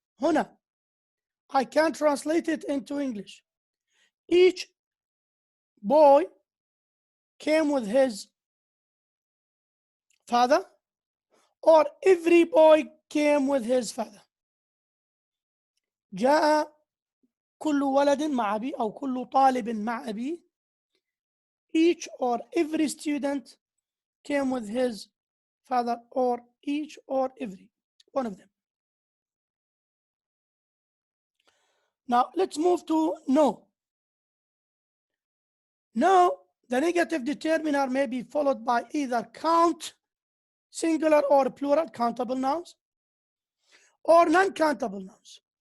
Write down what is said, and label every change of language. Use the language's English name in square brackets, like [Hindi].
[English] هنا, I can translate it into English. Each boy came with his father, or every boy came with his father. [Arabic] جاء كل ولد مع أبيه أو كل طالب مع أبيه. [English] Each or every student came with his father, or each or every one of them. Now let's move to no. No, the negative determiner may be followed by either count, singular or plural, countable nouns, or non-countable nouns.